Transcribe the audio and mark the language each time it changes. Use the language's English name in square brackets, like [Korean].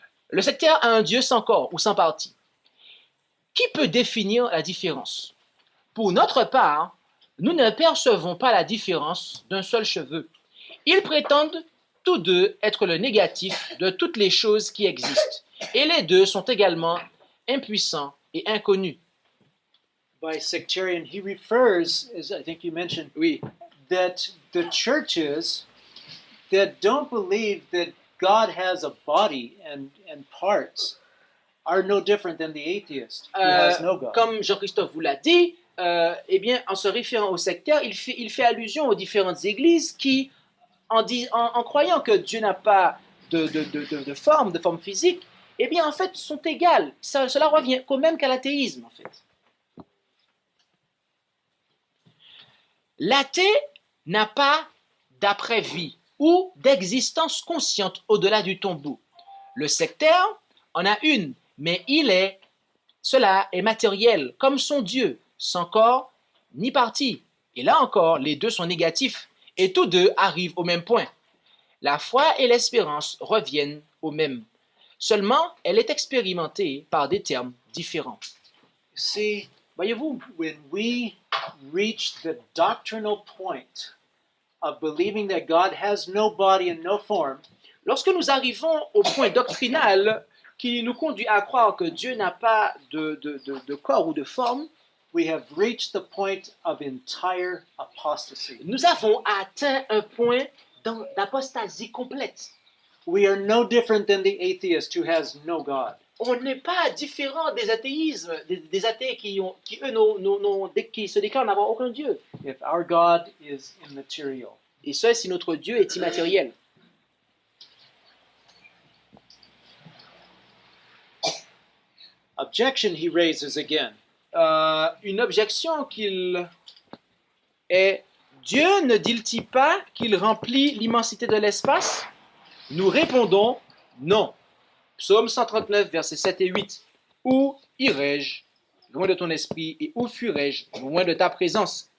[French] Le sectaire a un Dieu sans corps ou sans partie. Qui peut définir la différence? Pour notre part, nous ne percevons pas la différence d'un seul cheveu. Ils prétendent tous deux être le négatif de toutes les choses qui existent. Et les deux sont également impuissants et inconnus. [English] By sectarian, he refers, as I think you mentioned, [French] Oui, [English] that the churches that don't believe that God has a body and parts are no different than the atheist who has no God. [French] comme Jean-Christophe vous l'a dit, eh bien, en se référant au sectaire, il fait allusion aux différentes églises qui, en croyant que Dieu n'a pas de forme physique, eh bien, en fait, sont égales. Cela revient quand même qu'à l'athéisme, en fait. L'athée n'a pas d'après-vie ou d'existence consciente au-delà du tombeau. Le sectaire en a une, mais cela est matériel, comme son Dieu, sans corps ni partie. Et là encore, les deux sont négatifs, et tous deux arrivent au même point. La foi et l'espérance reviennent au même. Seulement, elle est expérimentée par des termes différents. [English] See, [French] Voyez-vous, [English] when we reach the doctrinal point of believing that God has no body and no form, [French] lorsque nous arrivons au point doctrinal qui nous conduit à croire que Dieu n'a pas de corps ou de forme, [English] we have reached the point of entire apostasy. [French] nous avons atteint un point d'apostasie complète. [English] We are no different than the atheist who has no God. [French] On n'est pas différent des athéismes, des athées qui se déclarent n'avoir aucun Dieu. [English] If our God is immaterial. [French] Et ce, si notre Dieu est immatériel. [English] Objection he raises again. [French] Une objection qu'il est: Dieu ne dit-il pas qu'il remplit l'immensité de l'espace? Nous répondons non. Psaume 139, versets 7 et 8. Où irai-je loin de ton esprit, et où fuirai-je loin de ta présence?